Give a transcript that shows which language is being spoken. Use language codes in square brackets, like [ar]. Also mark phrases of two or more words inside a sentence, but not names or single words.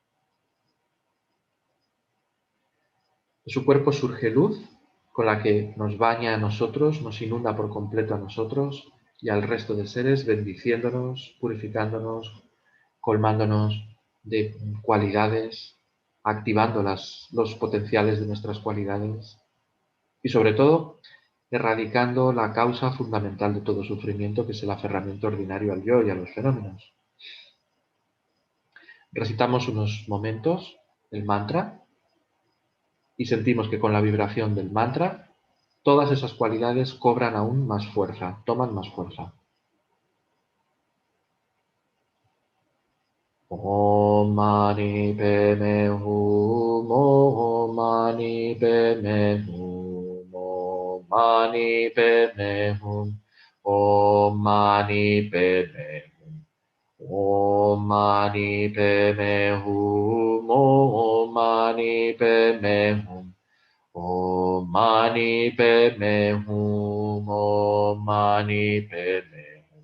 [es] De su cuerpo surge luz con la que nos baña a nosotros, nos inunda por completo a nosotros y al resto de seres, bendiciéndonos, purificándonos, colmándonos de cualidades, activando los potenciales de nuestras cualidades y sobre todo erradicando la causa fundamental de todo sufrimiento, que es el aferramiento ordinario al yo y a los fenómenos. Recitamos unos momentos el mantra y sentimos que con la vibración del mantra todas esas cualidades cobran aún más fuerza, toman más fuerza. [sa] ॐ मणि पद्मे हूँ, ॐ मणि पद्मे हूँ, ॐ मणि पद्मे हूँ, ॐ मणि पद्मे हूँ, ॐ मणि पद्मे हूँ, ॐ मणि पद्मे हूँ, ॐ मणि पद्मे हूँ, ॐ मणि पद्मे हूँ.